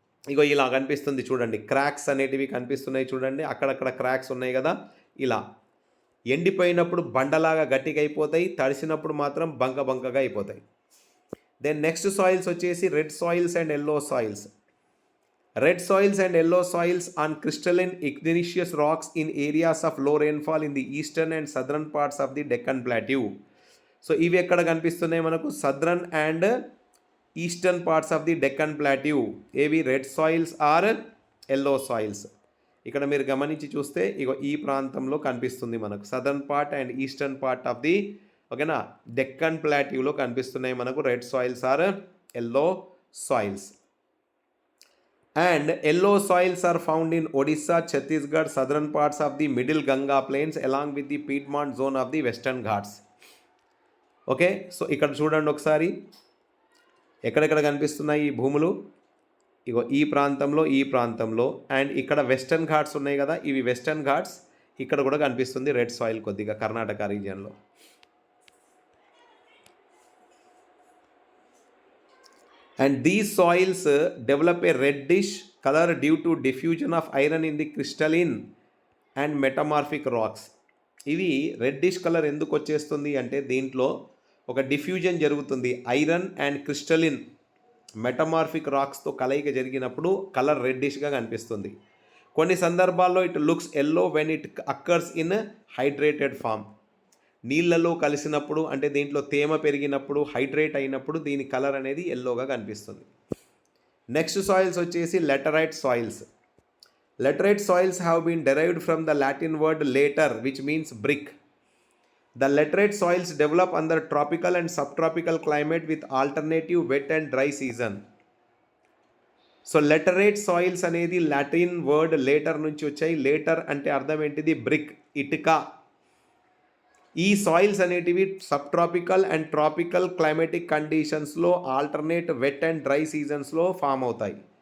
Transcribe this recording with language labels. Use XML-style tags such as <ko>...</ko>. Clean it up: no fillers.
<te>ఇలా కనిపిస్తుంది చూడండి, క్రాక్స్ అనేటివి కనిపిస్తున్నాయి చూడండి, అక్కడక్కడ క్రాక్స్ ఉన్నాయి కదా. ఇలా ఎండిపోయినప్పుడు బండలాగా గట్టిగా అయిపోతాయి, తడిసినప్పుడు మాత్రం బంకగా అయిపోతాయి. దెన్ నెక్స్ట్ సాయిల్స్ వచ్చేసి red soils and yellow soils.</te> <en>Red soils and yellow soils on crystalline igneous rocks in areas of low rainfall in the eastern and southern parts of the Deccan Plateau.</en> <te>So ఇవి ఎక్కడ కనిపిస్తున్నాయి మనకు?</te> <en>Southern and eastern parts of the Deccan plateau. ఏవి?</en> <te>Red soils are yellow soils. ఇక్కడ మీరు గమనించి చూస్తే ఈ ప్రాంతంలో కనిపిస్తుంది మనకు.</te> <en>southern part and eastern part of the,</en> <te>ఓకేనా, డెక్కన్ ప్లాట్యూలో కనిపిస్తున్నాయి మనకు red soils are yellow soils.</te> <en>And yellow soils are found in Odisha, Chhattisgarh, southern parts of the middle Ganga plains along with the Piedmont zone of the western Ghats.</en> <te>Okay, so ఇక్కడ చూడండి ఒకసారి ఎక్కడెక్కడ కనిపిస్తున్నాయి ఈ భూములు. ఈ ప్రాంతంలో and ఇక్కడ వెస్టర్న్ ఘాట్స్ ఉన్నాయి కదా, ఇవి వెస్టర్న్ ఘాట్స్. ఇక్కడ కూడా కనిపిస్తుంది రెడ్ సాయిల్ కొద్దిగా Karnataka రీజియన్లో.</te> <en>And these soils develop a reddish color due to diffusion of iron in the crystalline and metamorphic rocks.</en> <te>ఇవి రెడ్డిష్ కలర్ ఎందుకు వచ్చేస్తుంది అంటే దీంట్లో ఒక డిఫ్యూజన్ జరుగుతుంది, ఐరన్ అండ్ క్రిస్టలిన్ మెటమార్ఫిక్ రాక్స్తో కలయిక జరిగినప్పుడు కలర్ రెడ్డిష్గా కనిపిస్తుంది. కొన్ని సందర్భాల్లో</te> <en>It looks yellow when it occurs in hydrated form.</en> <te>నీళ్ళలో కలిసినప్పుడు అంటే దీంట్లో తేమ పెరిగినప్పుడు హైడ్రేట్ అయినప్పుడు దీని కలర్ అనేది ఎల్లోగా కనిపిస్తుంది. నెక్స్ట్ సాయిల్స్ వచ్చేసి లెటరైట్ soils.</te> <en>Laterite soils have been derived from the Latin word later, which means brick. The laterite soils develop under tropical and subtropical climate with alternative wet and dry season.</en> <te>So laterite soils అనేది Latin word later నుంచి వచ్చాయి. Later అంటే అర్థం ఏంటిది? Brick, ఇటుక. ఈ soils అనేటివి sub tropical and tropical climatic కండిషన్స్లో alternate wet and dry సీజన్స్లో form అవుతాయి.</te>